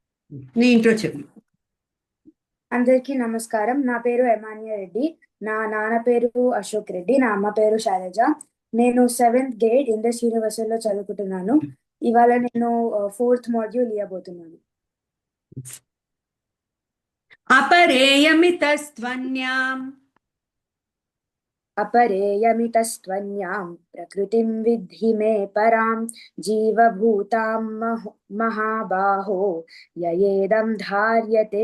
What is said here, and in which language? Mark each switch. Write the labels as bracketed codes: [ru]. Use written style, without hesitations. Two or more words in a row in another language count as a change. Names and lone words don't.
[te] నీ ఇంట్రో చెప్పు. అందరికీ నమస్కారం. నా పేరు ఎమాన్య రెడ్డి. నా నాన్న పేరు అశోక్ రెడ్డి. నా అమ్మ పేరు శైలజ. నేను [en] seventh grade [te] ఇండస్ యూనివర్సిటీలో చదువుకుంటున్నాను. ఇవాళ నేను [en] fourth module [te] ఇవ్వబోతున్నాను. [sa] अपरेयमितस्त्वन्याम् अपरेयमितस्त्वन्यां प्रकृतिं विद्धि मे परां जीवभूतां महाबाहो ययेदं धार्यते